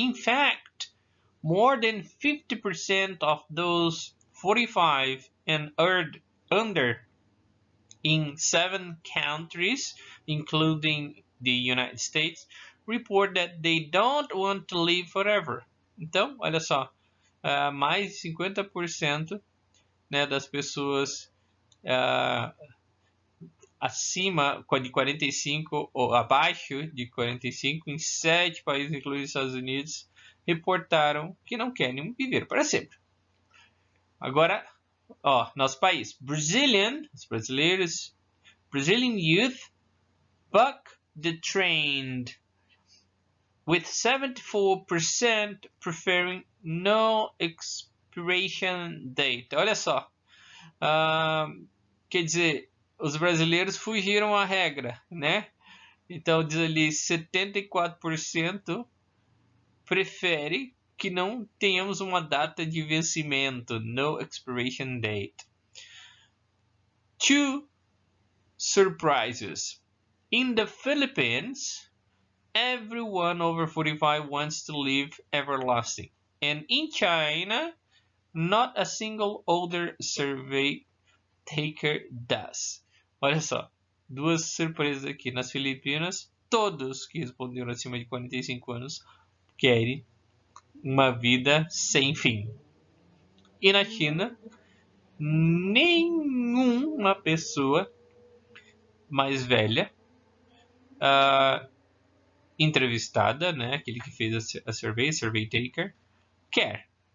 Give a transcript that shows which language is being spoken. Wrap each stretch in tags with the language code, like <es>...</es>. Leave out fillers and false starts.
<en>In fact, more than 50% of those 45 and under in 7 countries, including the United States, report that they don't want to live forever.</en> <pt>Então, olha só, mais de 50%, né, das pessoas acima de 45 ou abaixo de 45 em 7 países, incluindo os Estados Unidos, reportaram que não querem viver para sempre. Agora, nosso país, os brasileiros,</pt> <en>Brazilian youth buck the trend, with 74% preferring no expiration date.</en> <pt>Olha só, quer dizer, os brasileiros fugiram à regra, né? Então diz ali 74% prefere que não tenhamos uma data de vencimento,</pt> <en>no expiration date. 2 surprises. In the Philippines, everyone over 45 wants to live everlasting. And in China, not a single older survey taker does.</en> <pt>Olha só, 2 surpresas aqui. Nas Filipinas, todos que responderam acima de 45 anos querem uma vida sem fim. E na China, nenhuma pessoa mais velha entrevistada, né, aquele que fez a survey taker, quer.</pt>